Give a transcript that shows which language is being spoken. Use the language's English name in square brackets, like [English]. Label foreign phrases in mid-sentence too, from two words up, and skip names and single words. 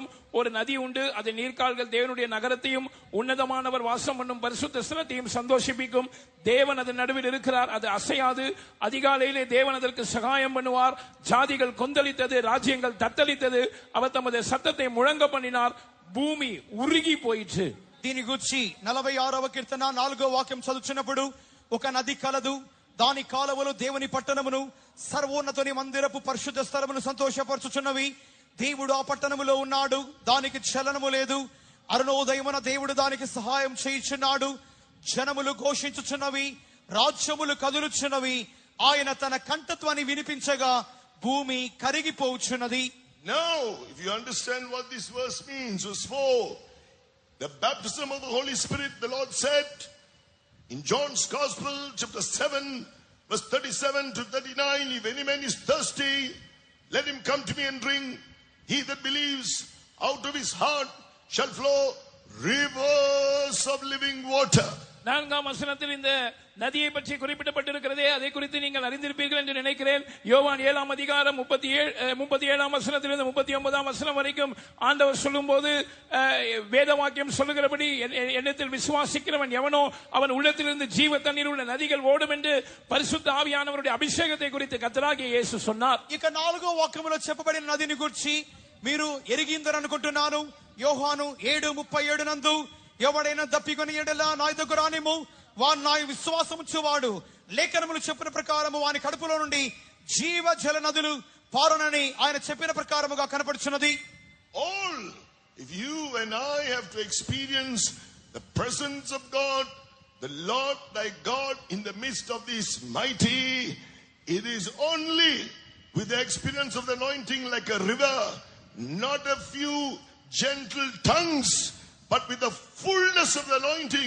[Tamil] ஒரு நதி உண்டு, அதன் நீர்க்கால்கள் தேவனுடைய நகரத்தையும் உன்னதமானவர் வாசம் பண்ணும் பரிசுத்த ஸ்தலத்தையும் சந்தோஷிப்பிக்கும். தேவன் அதன் நடுவில் இருக்கிறார், அது அசையாது. அதிகாலையிலே தேவன் அதற்கு சகாயம் பண்ணுவார். ஜாதிகள் கொந்தளித்தது, ராஜ்யங்கள் தத்தளித்தது. அவர் தமது சத்தத்தை முழங்க பண்ணினார், பூமி உருகி போயிற்று. [Telugu] దీని గురించి 46వ కీర్తన 4వ వాక్యం చదువుచున్నప్పుడు, ఒక నది కలదు, దాని కాలువలు దేవుని పట్టణమును సర్వోన్నతుని మందిరపు పరిశుద్ధ స్థలమును సంతోషపరచుచున్నవి. దేవుడు ఆ పట్టణములో ఉన్నాడు, దానికి చలనము లేదు. అరుణోదయమున దేవుడు దానికి సహాయం చేయుచున్నాడు. జనములు ఘోషించుచున్నవి, రాజ్యములు కదులుచున్నవి. ఆయన తన కంఠత్వాన్ని వినిపించగా భూమి కరిగిపోచున్నది. [English] Now, if you understand what this verse means, verse 4, the baptism of the Holy Spirit, the Lord said in John's Gospel, chapter 7, verse 37 to 39, if any man is thirsty, let him come to me and drink. He that believes, out of his heart shall flow rivers of living water. [Tamil] 4ஆம் வசனத்தில் இந்த நதியை பற்றி குறிப்பிடப்பட்டிருக்கிறதே, அதை குறித்து நீங்கள் அறிந்திருப்பீர்கள் என்று நினைக்கிறேன். யோவான் 7ஆம் அதிகாரம் 37ஆம் வசனத்திலிருந்து 39ஆம் வசனம் வரைக்கும் ஆண்டவர் சொல்லும்போது வேத வாக்கியம் சொல்லுகிறபடி, என்னிடத்தில் விசுவாசிக்கிறவன் எவனோ அவன் உள்ளத்திலிருந்து ஜீவ தண்ணீர் உள்ள நதிகள் ஓடும் என்று பரிசுத்த ஆவியானவருடைய அபிஷேகத்தை குறித்து கர்த்தராகிய இயேசு சொன்னார். [Telugu] ఇక 4వ వాక్యములో చెప్పబడిన నదిని గురించి మీరు ఎరిగిందరనుకుంటున్నాను. యోహాను 7:37 నందు, ఎవడైనా దప్పికొని ఎడల నా యొద్దకు రానిమ్ము, వాడు నా విశ్వాసముంచువాడు, లేఖనములు చెప్పిన ప్రకారము వాని కడుపులో నుండి జీవ జల నదులు పారునని ఆయన చెప్పిన ప్రకారముగా కనపడుచున్నది. [English] All, if you and I have to experience the presence of God, the Lord thy God in the midst of this mighty, it is only with the experience of the anointing like a river, not a few gentle tongues, but with the fullness of the anointing.